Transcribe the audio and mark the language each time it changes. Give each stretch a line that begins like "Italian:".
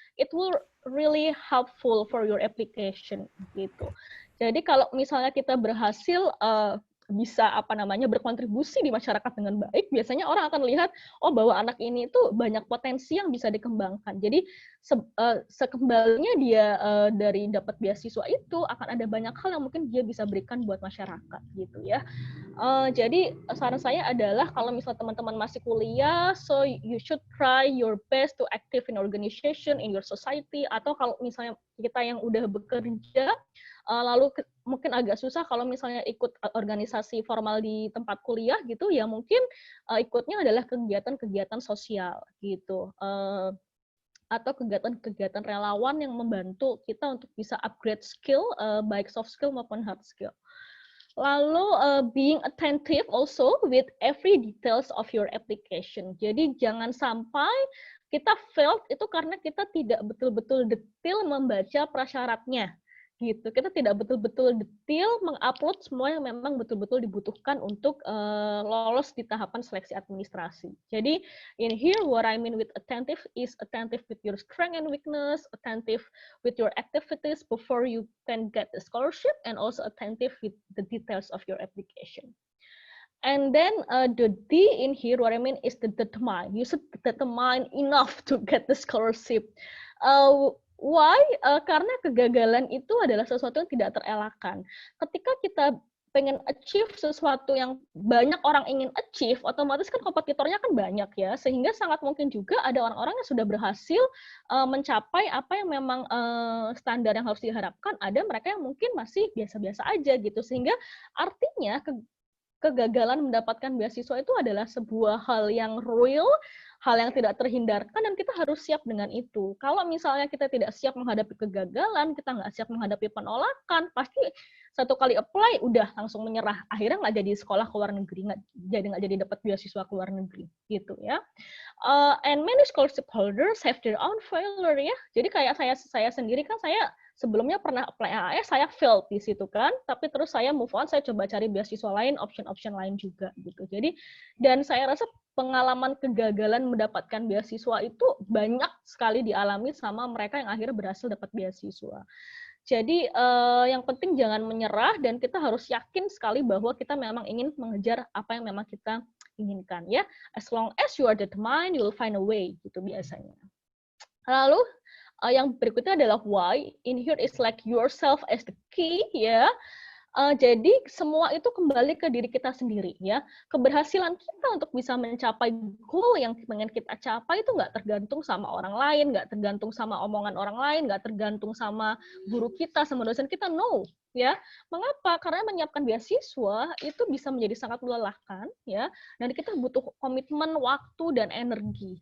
English: It will really helpful for your application
Indonesian: gitu. Jadi kalau misalnya kita berhasil bisa berkontribusi di masyarakat dengan baik, biasanya orang akan lihat bahwa anak ini itu banyak potensi yang bisa dikembangkan. Jadi sekembalinya dia dari dapat beasiswa itu akan ada banyak hal yang mungkin dia bisa berikan buat masyarakat gitu ya. Jadi saran saya adalah kalau misalnya teman-teman masih kuliah,
English: so you should try your best to active in organization in your society,
Indonesian: atau kalau misalnya kita yang udah bekerja lalu mungkin agak susah kalau misalnya ikut organisasi formal di tempat kuliah gitu ya, mungkin ikutnya adalah kegiatan-kegiatan sosial gitu, atau kegiatan-kegiatan relawan yang membantu kita untuk bisa upgrade skill, baik soft skill maupun hard skill. Lalu
English: being attentive also with every details of your application.
Indonesian: Jadi jangan sampai kita failed itu karena kita tidak betul-betul detail membaca prasyaratnya gitu. Kita tidak betul-betul detail mengupload semua yang memang betul-betul dibutuhkan untuk lolos di tahapan seleksi administrasi. Jadi
English: in here what I mean with attentive is attentive with your strength and weakness, attentive with your activities before you can get the scholarship, and also attentive with the details of your application. And then the D in here, what I mean is the determine. You should determine enough to get the scholarship. Why?
Indonesian: Karena kegagalan itu adalah sesuatu yang tidak terelakkan. Ketika kita pengen achieve sesuatu yang banyak orang ingin achieve, otomatis kan kompetitornya kan banyak ya, sehingga sangat mungkin juga ada orang-orang yang sudah berhasil mencapai apa yang memang standar yang harus diharapkan, ada mereka yang mungkin masih biasa-biasa aja gitu, sehingga artinya kegagalan mendapatkan beasiswa itu adalah sebuah hal yang real, hal yang tidak terhindarkan, dan kita harus siap dengan itu. Kalau misalnya kita tidak siap menghadapi kegagalan, kita nggak siap menghadapi penolakan, pasti satu kali apply, udah langsung menyerah. Akhirnya nggak jadi sekolah ke luar negeri, nggak jadi dapat beasiswa ke luar negeri, gitu ya.
English: And many scholarship holders have their own failure
Indonesian: ya. Jadi kayak saya sendiri kan, saya sebelumnya pernah apply AAS, saya failed di situ kan, tapi terus saya
English: move on,
Indonesian: saya coba cari beasiswa lain, option lain juga gitu. Jadi, dan saya rasa pengalaman kegagalan mendapatkan beasiswa itu banyak sekali dialami sama mereka yang akhirnya berhasil dapat beasiswa. Jadi yang penting jangan menyerah, dan kita harus yakin sekali bahwa kita memang ingin mengejar apa yang memang kita inginkan ya.
English: As long as you are determined, you will find a way
Indonesian: gitu biasanya. Lalu yang berikutnya adalah why.
English: In here is like yourself as the key
Indonesian: ya. Jadi semua itu kembali ke diri kita sendiri ya. Keberhasilan kita untuk bisa mencapai goal yang pengen kita capai itu nggak tergantung sama orang lain, nggak tergantung sama omongan orang lain, nggak tergantung sama guru kita, sama dosen kita, no. Ya, mengapa? Karena menyiapkan beasiswa itu bisa menjadi sangat melelahkan, ya, dan kita butuh komitmen, waktu, dan energi.